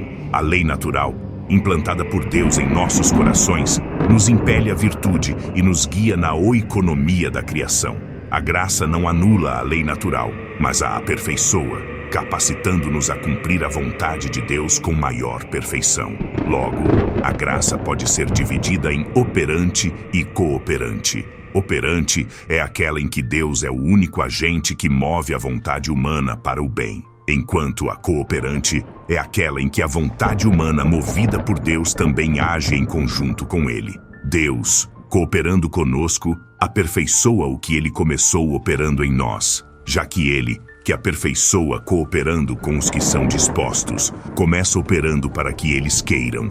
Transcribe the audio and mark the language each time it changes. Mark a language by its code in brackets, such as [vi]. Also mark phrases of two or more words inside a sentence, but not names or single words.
[pt] A lei natural, implantada por Deus em nossos corações, nos impele à virtude e nos guia na oikonomia da criação. A graça não anula a lei natural, mas a aperfeiçoa, capacitando-nos a cumprir a vontade de Deus com maior perfeição. Logo, a graça pode ser dividida em operante e cooperante. Operante é aquela em que Deus é o único agente que move a vontade humana para o bem, enquanto a cooperante é aquela em que a vontade humana movida por Deus também age em conjunto com Ele. Deus, cooperando conosco, aperfeiçoa o que Ele começou operando em nós, já que Ele, que aperfeiçoa cooperando com os que são dispostos, começa operando para que eles queiram.